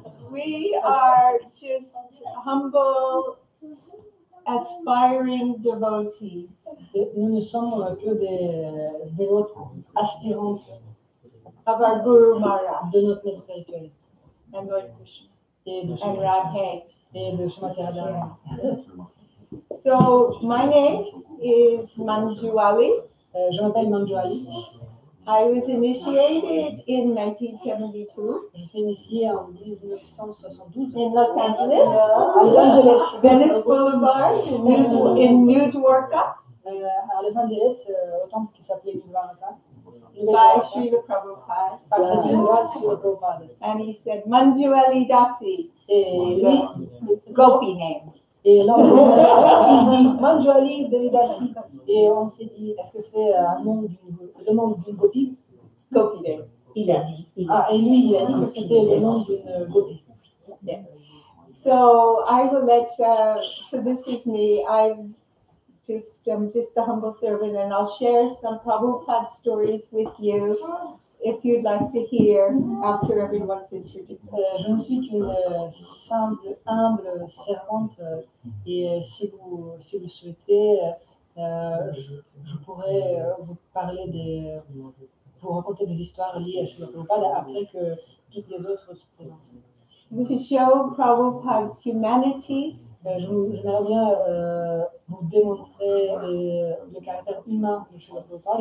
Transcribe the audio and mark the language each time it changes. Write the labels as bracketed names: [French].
[English] We are just humble, aspiring devotees. [French] Et nous ne sommes que des dévotes aspirantes [English] Of our Guru Maharaj [French] de notre maître spirituel [English] and Lord Krishna [French] et de [English] and Radhe. [French] Srimati Radharani. [English] So my name is Manjuali. [French] Je m'appelle Manjuali. [English] I was initiated in 1972 [French] Je suis initiée en 1972 [English] in Los Angeles, [French] à Los Angeles, [English] Venice Boulevard in New Dwarka [French] à Los Angeles, au temple qui s'appelait Dwarka, [English] by Srila Prabhupada. [French] par cette loi sur le Prabhupada. [English] And he said, Manjuali Dasi, [French] Et lui, [English] Gopi name. [French] et là, il dit Manjuali Devidasi. Et on s'est dit, est-ce que c'est le nom d'une gopi? [English] Gopi name. [French] Il a dit. Ah, et lui, il a dit que c'était le nom d'une gopi. [English] Yeah. So I will let, so this is me. I'm just a humble servant, and I'll share some Prabhupada stories with you if you'd like to hear after everyone's introduced. [French] Je ne suis qu'une simple, humble servante et si vous le souhaitez, je pourrais vous parler vous raconter des histoires liées à Srila Prabhupada après que toutes les autres se présentent. [English] To show Prabhupada's humanity, [French] J'aimerais bien vous démontrer le caractère humain de Srila Prabhupada,